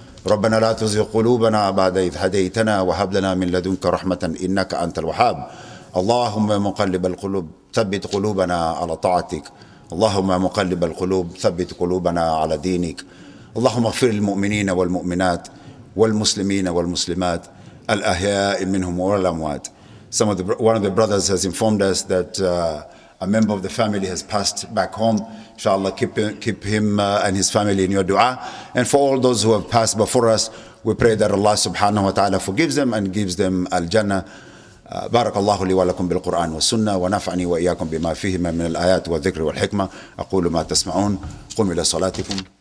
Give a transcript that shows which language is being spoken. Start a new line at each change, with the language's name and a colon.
Arabic: ربنا لا تزغ قلوبنا بعد إذ هديتنا وهب لنا من لدنك رحمة إنك أنت الوهاب اللهم مقلب القلوب ثبت قلوبنا على طاعتك اللهم مقلب القلوب ثبت قلوبنا على دينك اللهم اغفر للمؤمنين والمؤمنات والمسلمين والمسلمات الأحياء منهم والأموات.
English: One of the brothers has informed us that a member of the family has passed back home. Inshallah, keep him and his family in your dua. And for all those who have passed before us, we pray that Allah subhanahu wa ta'ala forgives them and gives them al-Jannah.
Arabic: بارك الله لي ولكم بالقرآن والسنة ونفعني وإياكم بما فيهما من الآيات والذكر والحكمة. أقول ما تسمعون. قم إلى صلاتكم.